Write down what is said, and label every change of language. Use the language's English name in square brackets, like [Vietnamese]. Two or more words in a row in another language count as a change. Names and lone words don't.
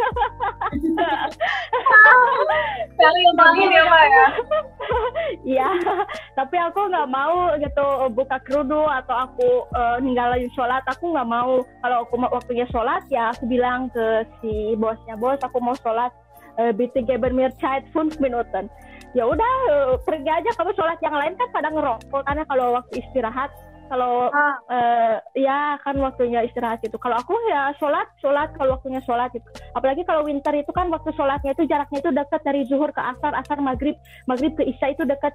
[Indonesian] Sekalian banget ya Pak ya. Iya, tapi aku nggak mau gitu buka kerudung atau aku ninggalin sholat, aku nggak mau. Kalau aku waktunya sholat ya aku bilang ke si bosnya, bos aku mau sholat, [German] bitte geben mir Zeit 5 Minuten. [Indonesian] Ya udah pergi aja, kamu sholat, yang lain kan pada ngerokok karena kalau waktu istirahat, kalau ya kan waktunya istirahat gitu. Kalau aku ya sholat kalau waktunya sholat gitu. Apalagi kalau winter itu kan waktu sholatnya itu jaraknya itu dekat dari zuhur ke asar maghrib ke isya itu dekat.